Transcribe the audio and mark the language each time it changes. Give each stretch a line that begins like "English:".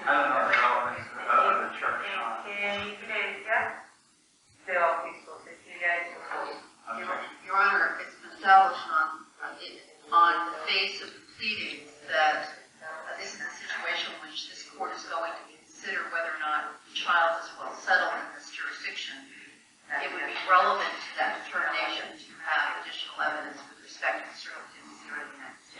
English: I don't know the relevance of the church.
Spanish: en qué iglesia se bautizó Cecilia y su esposo.
English: Your Honor, it's been established on the face of the pleadings that this is a situation in which this court is going to consider whether or not the child is well settled in this jurisdiction. It would be relevant to that determination to have additional evidence with respect to the circumstances here in the United States.